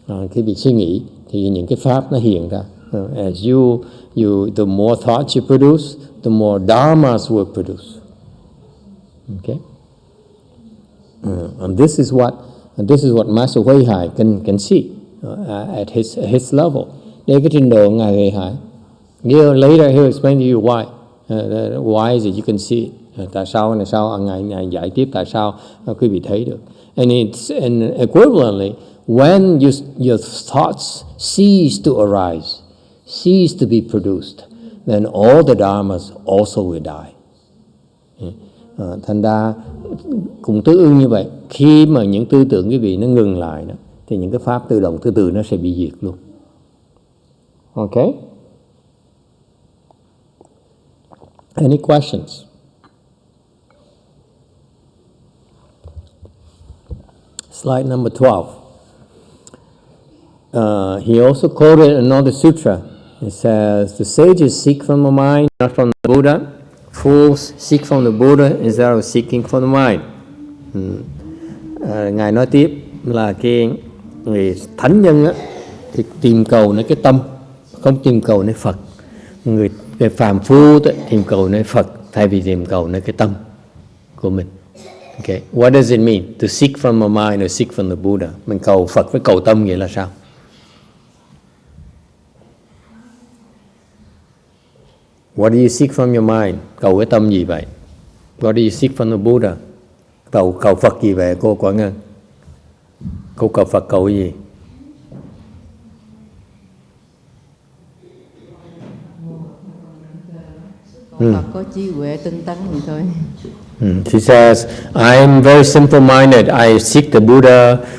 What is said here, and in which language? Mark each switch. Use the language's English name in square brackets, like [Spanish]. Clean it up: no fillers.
[Vietnamese] Khi bị suy nghĩ thì những cái pháp nó hiện ra. [English] As the more thoughts you produce, the more dharmas will produce. Okay. And this is what Master Huệ Hải can see at his level. [Vietnamese] Đây cái trình độ ngài Huệ Hải. [English] Later he'll explain to you why. Why is it you can see it? [Vietnamese] Tại sao ngài giải tiếp tại sao quý vị thấy được. [English] And equivalently, when your thoughts cease to arise, cease to be produced, then all the dharmas also will die. [Vietnamese] Thành ra cũng tương ứng như vậy, khi mà những tư tưởng quý vị nó ngừng lại đó, thì những cái pháp tự động từ từ nó sẽ bị diệt luôn. [English] Okay? Any questions? Slide number 12. He also quoted another sutra. It says, the sages seek from the mind, not from the Buddha. Fools seek from the Buddha instead of seeking from the mind. [Vietnamese] Ngài nói tiếp là cái người thánh nhân á, thì tìm cầu nơi cái tâm, không tìm cầu nơi Phật. Người phàm phu tìm cầu nơi Phật thay vì tìm cầu nơi cái tâm của mình. [English] Okay. What does it mean to seek from the mind or seek from the Buddha? [Vietnamese] Mình cầu Phật với cầu tâm nghĩa là sao? [English] What do you seek from your mind? [Vietnamese] Cầu cái tâm gì vậy? [English] What do you seek from the Buddha? [Vietnamese] Cầu Phật gì vậy cô Quảng Ngân? Cô cầu Phật cầu cái gì? Phật có trí huệ tinh tấn gì thôi. [English] She says, I am very simple-minded. I seek the Buddha.